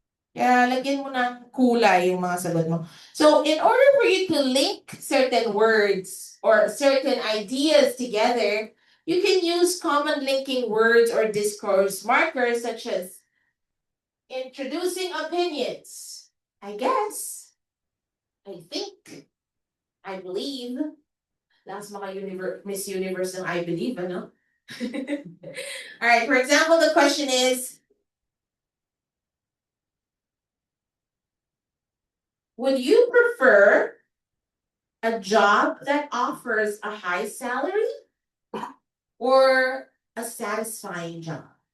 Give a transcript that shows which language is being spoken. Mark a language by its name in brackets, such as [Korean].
[Filipino] Kaya lagyan mo ng kulay yung mga sagot mo. [English] So, in order for you to link certain words or certain ideas together, you can use common linking words or discourse markers such as introducing opinions. I guess. I think. I believe. [Filipino] Last mga Miss Universe ng I believe, ano? [English] All right, for example, the question is, would you prefer a job that offers a high salary or a satisfying job?